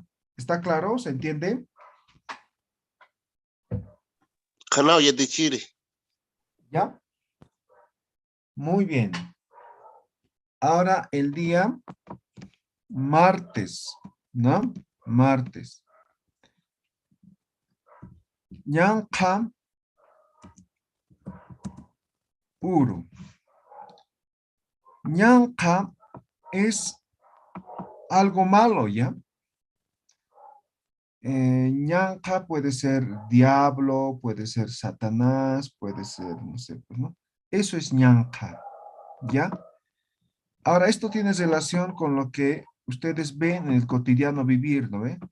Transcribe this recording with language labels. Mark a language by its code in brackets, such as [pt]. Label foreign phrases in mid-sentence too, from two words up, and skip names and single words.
[es] ¿Está claro? ¿Se entiende? Canal ya de Chile. ¿Ya? Muy bien. Ahora el día martes, ¿no? Martes. [ay] Ñanqa uru. [es] Ñanqa es algo malo, ¿ya? ñanca puede ser diablo, puede ser Satanás, puede ser, no sé, pues, ¿no? Eso es ñanca, ¿ya? Ahora, esto tiene relación con lo que ustedes ven en el cotidiano vivir, ¿no ve?